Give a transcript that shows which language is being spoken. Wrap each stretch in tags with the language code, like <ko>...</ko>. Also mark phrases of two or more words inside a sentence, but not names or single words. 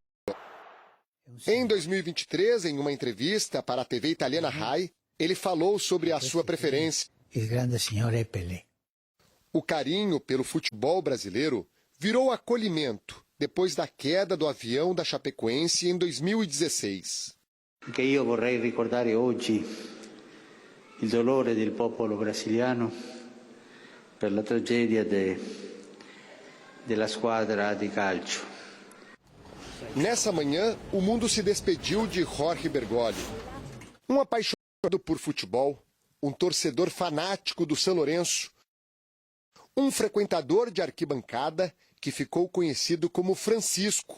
<pt>Em 2023, em uma entrevista para a TV italiana Rai, ele falou sobre a sua preferência. O grande senhor é Pelé. O carinho pelo futebol brasileiro virou acolhimento depois da queda do avião da Chapecoense em 2016. O que eu</pt> <it>vorrei ricordare</it> <pt>hoje o</pt> <it>dolore del popolo brasiliano per la tragedia della squadra di calcio.</it> <pt>Nessa manhã, o mundo se despediu de Jorge Bergoglio. Um apaixonado por futebol, um torcedor fanático do São Lourenço, um frequentador de arquibancada que ficou conhecido como Francisco.</pt>